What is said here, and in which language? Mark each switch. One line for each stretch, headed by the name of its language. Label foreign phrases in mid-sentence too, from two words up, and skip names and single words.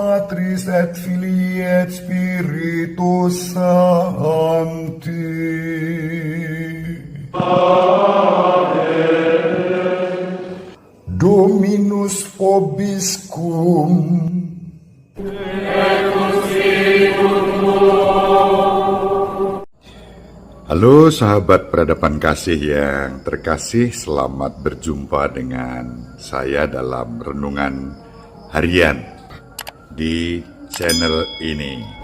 Latin: Patris et Filii et Spiritus Sancti. Dominus vobiscum.
Indonesian: Halo sahabat peradaban kasih yang terkasih, selamat berjumpa dengan saya dalam renungan harian di channel ini.